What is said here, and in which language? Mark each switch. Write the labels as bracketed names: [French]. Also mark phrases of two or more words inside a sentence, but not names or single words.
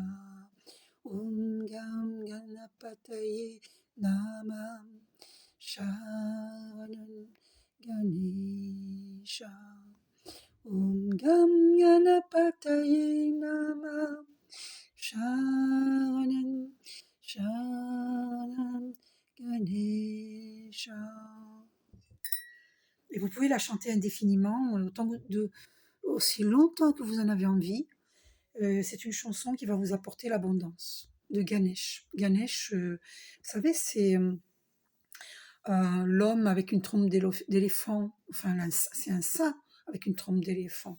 [Sanskrit] ॐ गं गणपतये नमः शरणं गणेश. ॐ गं गणपतये नमः शरणं शरणं गणेश. [French] Et vous pouvez la chanter indéfiniment, aussi longtemps que vous en avez envie. C'est une chanson qui va vous apporter l'abondance de Ganesh. Ganesh, vous savez, c'est l'homme avec une trompe d'éléphant, enfin c'est un saint avec une trompe d'éléphant.